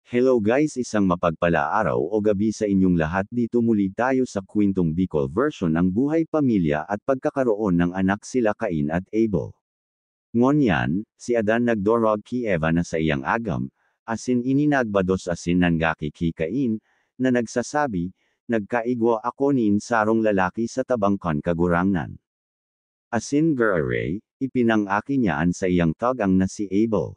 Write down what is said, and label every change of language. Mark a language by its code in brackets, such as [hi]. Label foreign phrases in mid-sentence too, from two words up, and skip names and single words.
[en] Hello guys, [tl] isang mapagpala araw o gabi sa inyong lahat. Dito muli tayo sa kwentong [en] Bicol version [tl] ng buhay pamilya at pagkakaroon ng anak sila Cain at Abel. [bik] Ngunyan, si Adan nagdorog ki Eva na sa iyang agam, asin ininagbados asin nanggaki ki Cain, na nagsasabi, nagkaigwa ako niin sarong lalaki sa tabangkan kagurangnan. Asin geraray, ipinangaki niyaan sa iyang tagang na si Abel.